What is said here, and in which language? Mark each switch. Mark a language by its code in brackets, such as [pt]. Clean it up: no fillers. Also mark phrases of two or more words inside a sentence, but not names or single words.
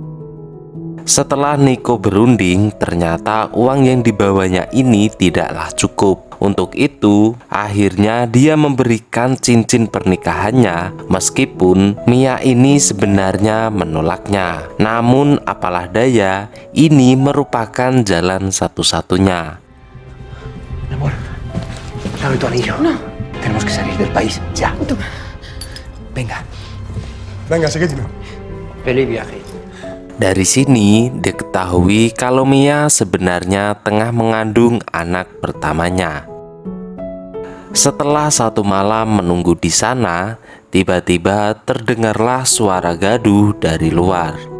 [id] Setelah Nico berunding, ternyata uang yang dibawanya ini tidaklah cukup. Untuk itu, akhirnya dia memberikan cincin pernikahannya, meskipun Mia ini sebenarnya menolaknya. Namun apalah daya, ini merupakan jalan satu-satunya. [es] Amor, dame tu anillo. No. Tenemos que salir del país ya. Toma. Venga. Venga, seguidme. Feliz viaje. [id] Dari sini diketahui kalau Mia sebenarnya tengah mengandung anak pertamanya. Setelah satu malam menunggu di sana, tiba-tiba terdengarlah suara gaduh dari luar.